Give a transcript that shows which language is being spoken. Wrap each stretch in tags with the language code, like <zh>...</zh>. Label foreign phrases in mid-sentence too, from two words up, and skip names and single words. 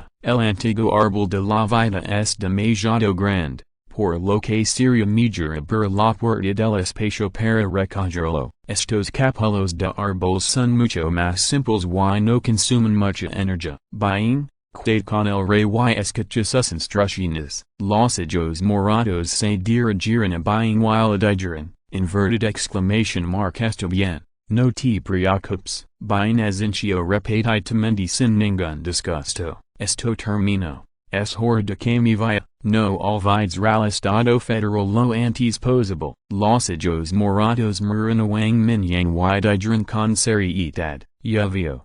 <es>El antiguo árbol de la vida es demasiado grande, por lo que sería mejor abrir la puerta del espacio para recogerlo. Estos capullos de árboles son mucho más simples y no consumen mucha energía. Buying. Quede con el rey y escucha sus instrucciones. Los ojos morados se dirigieron a Buying y le dijeron,</es> <en>inverted exclamation mark.</en> <es>Está bien. No te preocupes. Buying asinció repetidamente sin ningún disgusto. Esto terminó. Es hora de que me vaya. No olvides al Estado Federal lo antes posible. Los ojos morados miran a Wang Mingyang y dijeron con seriedad, ya veo.</es>